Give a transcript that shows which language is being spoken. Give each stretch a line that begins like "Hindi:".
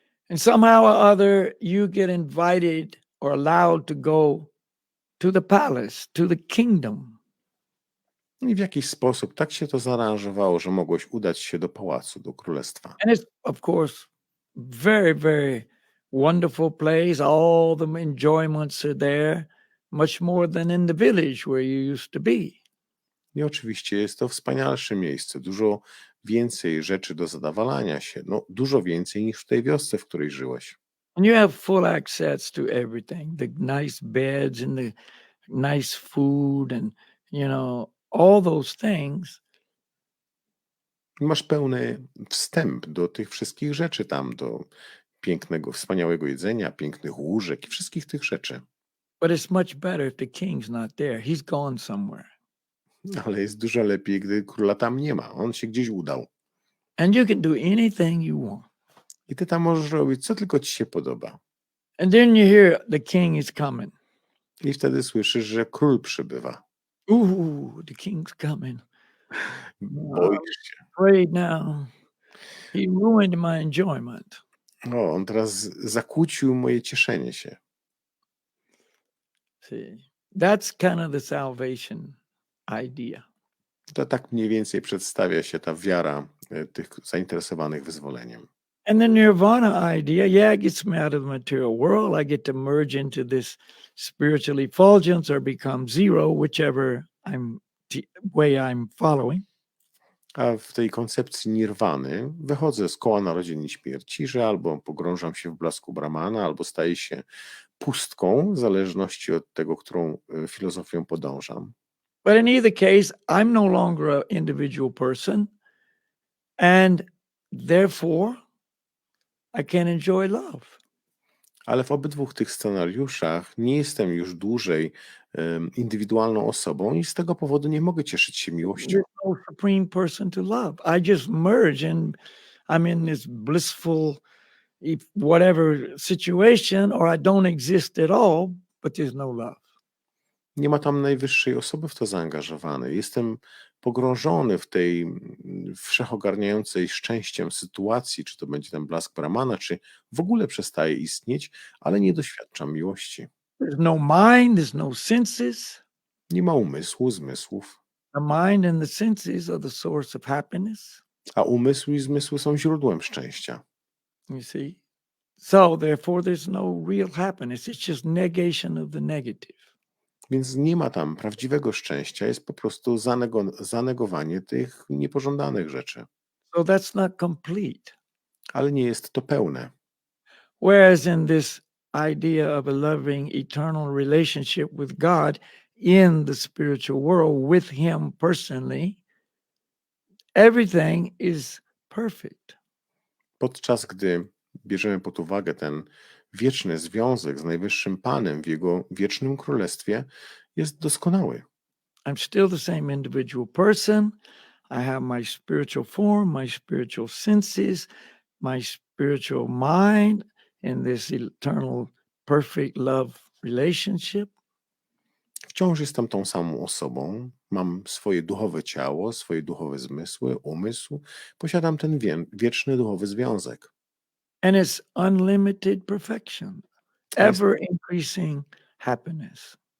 English: And somehow or other you get invited or allowed to go to the palace, to the kingdom.
Polish: I w jakiś sposób tak się to zaaranżowało, że mogłeś udać się do pałacu, do królestwa.
English: And it's, of course, very, very wonderful place. All the enjoyments are there, much more than in the village where you used to be.
Polish: I oczywiście jest to wspanialsze miejsce, dużo więcej rzeczy do zadowalania się, no dużo więcej niż w tej wiosce, w której żyłeś.
English: And you have full access to everything, the nice beds and the nice food and, all those things.
Polish: I masz pełny wstęp do tych wszystkich rzeczy tam, do pięknego, wspaniałego jedzenia, pięknych łóżek i wszystkich tych rzeczy.
English: But it's much better if the king's not there. He's gone somewhere.
Polish: Ale jest dużo lepiej, gdy króla tam nie ma. On się gdzieś udał.
English: And you can do anything you want.
Polish: I ty tam możesz robić, co tylko ci się podoba.
English: And then you hear the king is coming.
Polish: I wtedy słyszysz, że król przybywa.
English: Ooh, the king's coming.
Polish: Boisz się.
English: Afraid now. He ruined my enjoyment.
Polish: O, on teraz zakłócił moje cieszenie się.
English: See, that's kind of the salvation idea.
Polish: To tak mniej więcej przedstawia się ta wiara tych zainteresowanych wyzwoleniem.
English: And the Nirvana idea, yeah, it gets me out of the material world. I get to merge into this spiritual effulgence or become zero, whichever way I'm following.
Polish: A w tej koncepcji nirwany wychodzę z koła narodzin i śmierci, że albo pogrążam się w blasku Brahmana, albo staję się pustką, w zależności od tego, którą filozofią podążam.
English: But in either case, I'm no longer an individual person, and therefore I can enjoy love.
Polish: Ale w obydwu tych scenariuszach nie jestem już dłużej indywidualną osobą i z tego powodu nie mogę cieszyć się miłością.
English: There's no supreme person to love. I just merge and I'm in this blissful whatever situation, or I don't exist at all, but there's no love.
Polish: Nie ma tam najwyższej osoby w to zaangażowanej. Jestem pogrążony w tej wszechogarniającej szczęściem sytuacji, czy to będzie ten blask Brahmana, czy w ogóle przestaje istnieć, ale nie doświadczam miłości.
English: There's no mind, there's no senses.
Polish: Nie ma umysłu, zmysłów,
English: The mind and the senses are the source of happiness.
Polish: a umysł i zmysły są źródłem szczęścia.
English: You see? So therefore there's no real happiness. It's just negation of the negative.
Polish: Więc nie ma tam prawdziwego szczęścia, jest po prostu zanegowanie tych niepożądanych rzeczy.
English: So that's not complete.
Polish: Ale nie jest to pełne.
English: Whereas in this idea of a loving eternal relationship with God in the spiritual world with Him personally, everything is perfect.
Polish: Podczas gdy bierzemy pod uwagę ten wieczny związek z Najwyższym Panem w Jego wiecznym królestwie, jest doskonały.
English: I'm still the same individual person. I have my spiritual form, my spiritual senses, my spiritual mind in this eternal, perfect love relationship.
Polish: Wciąż jestem tą samą osobą, mam swoje duchowe ciało, swoje duchowe zmysły, umysł, posiadam ten wieczny duchowy związek.
English: And it's unlimited perfection, ever increasing happiness.